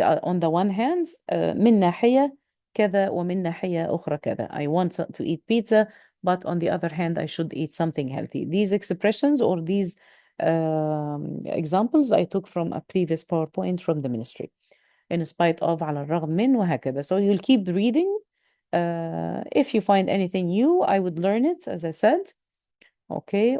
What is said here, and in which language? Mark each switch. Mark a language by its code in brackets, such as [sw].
[en] On the one hand, [ar] من ناحية كذا ومن ناحية أخرى كذا. [en] I want to eat pizza, but on the other hand, I should eat something healthy. These expressions or these examples I took from a previous PowerPoint from the ministry. In spite of, [ar] على الرغم من, وهكذا. [en] So you'll keep reading. If you find anything new, I would learn it, as I said. Okay.